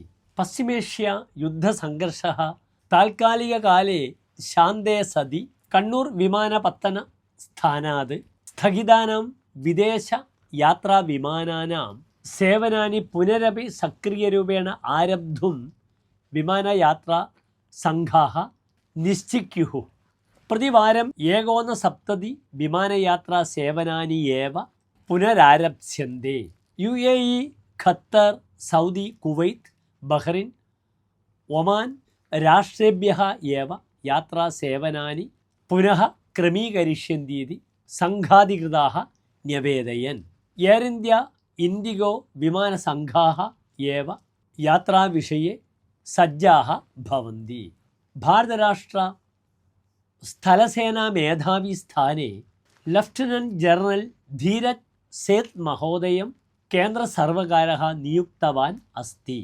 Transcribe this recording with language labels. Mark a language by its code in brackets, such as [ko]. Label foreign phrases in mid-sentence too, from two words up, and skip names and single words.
[sa] पश्चिमेष्या युद्धसङ्घर्षः तात्कालिककाले शान्ते सति कण्णूर् विमानपत्तनस्थानात् स्थगितानां विदेशयात्राविमानानां सेवनानि पुनरपि सक्रियरूपेण आरब्धुं विमानयात्रासङ्घाः निश्चिक्युः। प्रतिवारं 170 विमानयात्रासेवनानि एव पुनरारप्स्यन्ते। UAE, ഖത്തർ, സൗദി, കുവൈത്ത്, ബഹ്റിൻ, ഒമാൻ രാഷ്ട്रेभ्यः एव यात्रासेवनानि पुनः क्रमीकरिष्यन्तीति सङ्घाधिकृताः न्यवेदयन्। एर् इण्डिया, इण्डिगो विमानसङ्घाः एव यात्राविषये सज्जाः भवन्ति। भारतराष्ट्र स्थलसेना मेधावी स्थाने लेफ्टिनेंट जनरल धीरज सेत् महोदयं केन्द्रसर्वकारः नियुक्तवान् अस्ति।